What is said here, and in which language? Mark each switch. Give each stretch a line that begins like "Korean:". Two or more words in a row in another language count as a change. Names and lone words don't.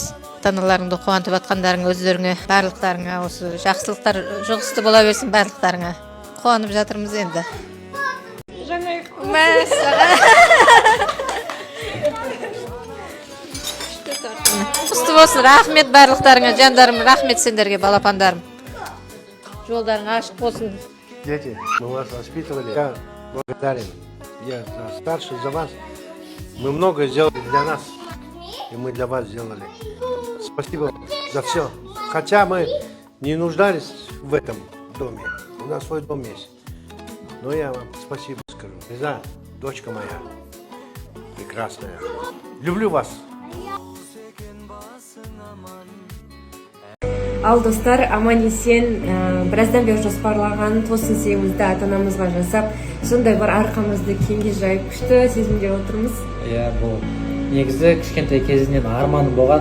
Kazakh: Ата-аналарыңды қуантып жатқандарың өздеріңе, барлықтарыңа осы жақсылықтар жұғысты бола берсін барлықтарыңа. Қуанып жатырмыз енді. Құсты болсын, рахмет барлықтарыңа, жандарым, рахмет сендерге, балапандарым. Жолдарың ашық болсын.
Russian: Дети, мы вас воспитывали. Я благодарен. Я старше за вас. Мы многое сделали для нас, и мы для вас сделали. Спасибо за все. Хотя мы не нуждались в этом доме. У нас свой дом есть. Но я вам спасибо скажу. Не знаю, дочка моя прекрасная. Люблю вас.
Kazakh: Ал достар, аман-есен, біраздан бері жоспарлаған тосын сыйымызды ата-анамызға жасап, сондай бір арқамызды кеңге жайып күшті сезімде отырмыз. Бұл негізі кішкентай кезінен арманым болған.